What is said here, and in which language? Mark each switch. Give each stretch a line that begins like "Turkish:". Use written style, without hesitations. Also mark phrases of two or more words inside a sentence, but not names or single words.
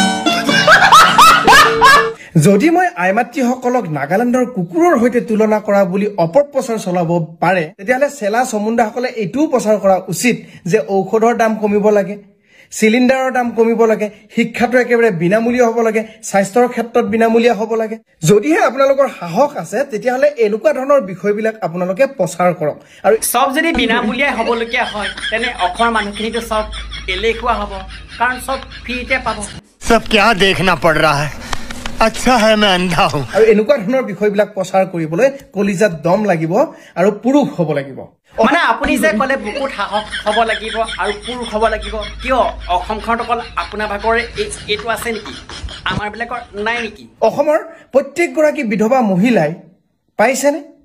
Assamese: যদি মই আইমাতৃসকলক নাগালেণ্ডৰ কুকুৰৰ সৈতে তুলনা কৰা বুলি অপপ্ৰচাৰ চলাব পাৰে, তেতিয়াহ'লে চেলা চমুণ্ডাসকলে এইটোও প্ৰচাৰ কৰা উচিত যে ঔষধৰ দাম কমিব লাগে, চিলিণ্ডাৰৰ দাম কমিব লাগে, শিক্ষাটো একেবাৰে বিনামূলীয়া হ'ব লাগে, স্বাস্থ্যৰ ক্ষেত্ৰত বিনামূলীয়া হ'ব লাগে। যদিহে আপোনালোকৰ সাহস আছে তেতিয়াহ'লে এনেকুৱা ধৰণৰ বিষয়বিলাক আপোনালোকে প্ৰচাৰ কৰক। আৰু সব যদি বিনামূলীয়াই হ'বলগীয়া হয় তেনে অসমৰ মানুহখিনিতো সব এলেহুৱা হ'ব, কাৰণ সব ফ্ৰীতে পাব।
Hindi: सब क्या देखना पड़ रहा है, अच्छा है मैं अंधा हूं।
Assamese: আৰু এনেকুৱা ধৰণৰ বিষয়বিলাক প্ৰচাৰ কৰিবলৈ কলিজাত দম লাগিব আৰু পুৰুষ হ'ব লাগিব। মানে আপুনি যে ক'লে বুকুত সাহস হ'ব লাগিব আৰু পুৰুষ হ'ব লাগিব, কিয় অসমখনত অকল আপোনাৰ ভাগৰে এইটো আছে নেকি? আমাৰবিলাকৰ নাই নেকি? অসমৰ প্ৰত্যেকগৰাকী বিধৱা মহিলাই পাইছেনে?